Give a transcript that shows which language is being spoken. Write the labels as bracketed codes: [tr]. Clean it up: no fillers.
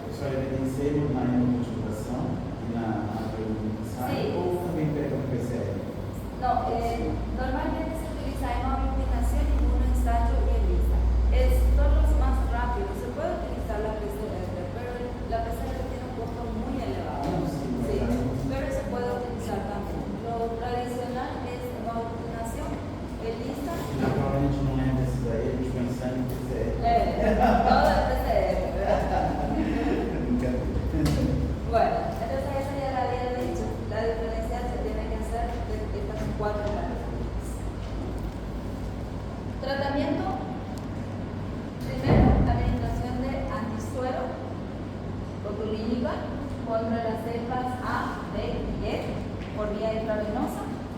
[pt] Só evidenciamos na multiplicação e na ensaio Sim. ou também pega no PCR? [es] No, normalmente se utiliza hemoaglutinación y inmunoensayo y ELISA. Son los más rápidos. Se puede utilizar la PCR, pero la PCR tiene un costo muy elevado. Sí, Sí, claro. pero se puede utilizar también. Lo tradicional es hemoaglutinación, ELISA. [pt] Naturalmente não é desses aí, a gente pensar em PCR. [es] Todo es PCR, ¿verdad? [pt] Brincadeira. [es] Bueno, entonces eso ya lo había dicho. La diferencia se tiene que hacer de estas 4 características. Tratamiento. Primero, administración de antisuero botulínica contra las cepas A, B y E por vía intravenosa.